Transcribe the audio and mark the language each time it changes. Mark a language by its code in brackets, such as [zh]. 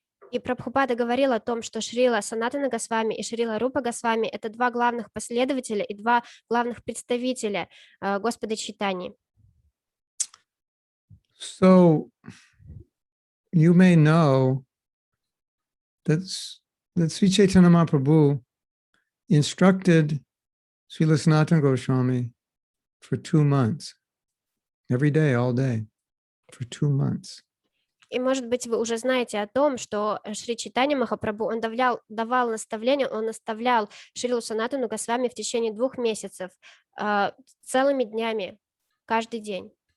[ru] И Прабхупада говорил о том, что Шрила Санатана Госвами и Шрила Рупа Госвами — это два главных последователя и два главных представителя Господа Чайтаньи. [en] So you may know that Sri Chaitanya Mahaprabhu instructed Srila Sanatana Goswami for 2 months, every day, all day, for 2 months. [ru] И, может быть, вы уже знаете о том, что Шри Чайтанья Махапрабху, он давал наставления, он наставлял Шрилу Санатану Госвами в течение 2 месяцев, целыми днями, каждый день.